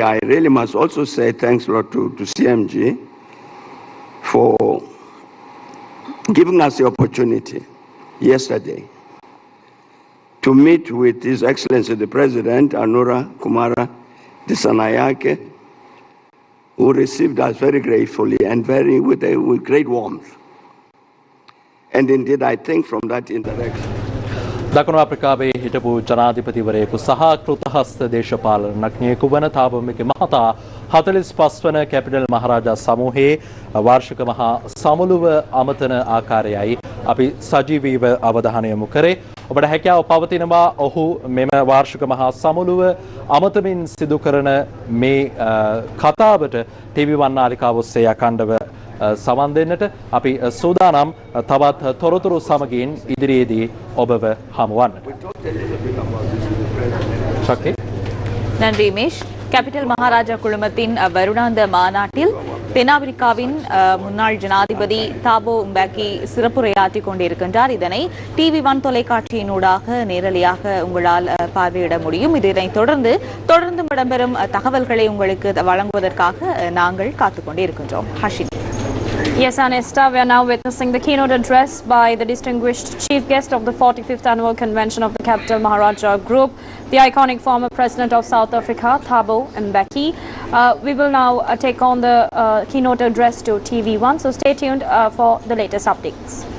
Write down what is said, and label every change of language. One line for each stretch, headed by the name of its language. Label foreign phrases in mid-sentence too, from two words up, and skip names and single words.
English: I really must also say thanks a lot to CMG for giving us the opportunity yesterday to meet with His Excellency the President, Anura Kumara Dissanayake, who received us very gratefully and with great warmth. And indeed, I think from that interaction,
Sinhala: දකුණු අප්‍රිකාවේ හිටපු ජනාධිපතිවරයෙකු සහ කෘතහස්ත දේශපාලනඥයෙකු වන තාබමික මහතා 45 වන කැපිටල් මහරජා සමූහයේ වාර්ෂික මහා සමුළුව අමතන ආකාරයයි අපි සජීවීව අවධානය යොමු කරේ. ඔබට හැකියාව පවතිනවා ඔහු මෙම වාර්ෂික මහා සමුළුව අමතමින් සිදු කරන මේ කතාවට TV1 නාලිකාව ඔස්සේ අඛණ්ඩව සවන් දෙන්නට අපි සූදානම් තවත් තොරතුරු සමගින් ඉදිරියේදී ඔබව හමුවන්නට. ශක්ති.
Tamil: நன்றி ரமேஷ். கேபிட்டல் மகாராஜா குழுமத்தின் வருடாந்த மாநாட்டில் தென்னாப்பிரிக்காவின் முன்னாள் ஜனாதிபதி தாபோ உம்பேக்கி சிறப்புரையாற்றிக் கொண்டிருக்கின்றார். இதனை TV1 தொலைக்காட்சியினூடாக நேரலையாக உங்களால் பார்வையிட முடியும். இதனைத் தொடர்ந்து இடம்பெறும் தகவல்களை உங்களுக்கு வழங்குவதற்காக நாங்கள் காத்துக் கொண்டிருக்கின்றோம். ஹஷினி.
English: Yes, Anesta, we are now witnessing the keynote address by the distinguished chief guest of the 45th annual convention of the Capital Maharaja Group, the iconic former president of South Africa, Thabo Mbeki. We will now take on the keynote address to TV1, so stay tuned for the latest updates.